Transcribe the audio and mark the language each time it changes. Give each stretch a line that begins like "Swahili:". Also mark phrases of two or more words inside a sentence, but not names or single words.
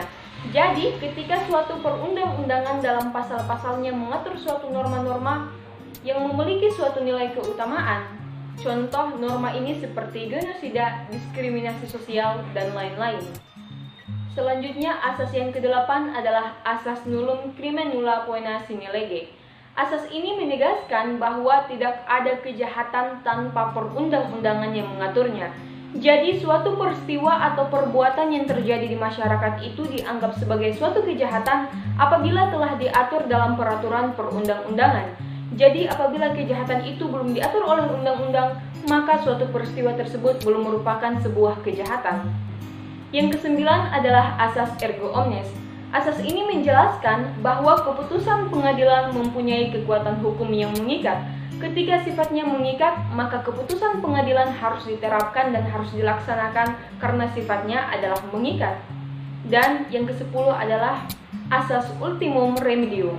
Indonesian: Jadi, ketika suatu perundang-undangan dalam pasal-pasalnya mengatur suatu norma-norma yang memiliki suatu nilai keutamaan, contoh norma ini seperti genosida, diskriminasi sosial, dan lain-lain. Selanjutnya, asas yang ke-8 adalah asas
Latin: nullum crimen nulla poena sine lege.
Indonesian: Asas ini menegaskan bahwa tidak ada kejahatan tanpa perundang-undangan yang mengaturnya. Jadi suatu peristiwa atau perbuatan yang terjadi di masyarakat itu dianggap sebagai suatu kejahatan apabila telah diatur dalam peraturan perundang-undangan. Jadi apabila kejahatan itu belum diatur oleh undang-undang, maka suatu peristiwa tersebut belum merupakan sebuah kejahatan. Yang kesembilan adalah asas
Latin: erga omnes.
Indonesian: Asas ini menjelaskan bahwa keputusan pengadilan mempunyai kekuatan hukum yang mengikat. Ketika sifatnya mengikat, maka keputusan pengadilan harus diterapkan dan harus dilaksanakan karena sifatnya adalah mengikat. Dan yang ke-10 adalah asas
Latin: ultimum remedium.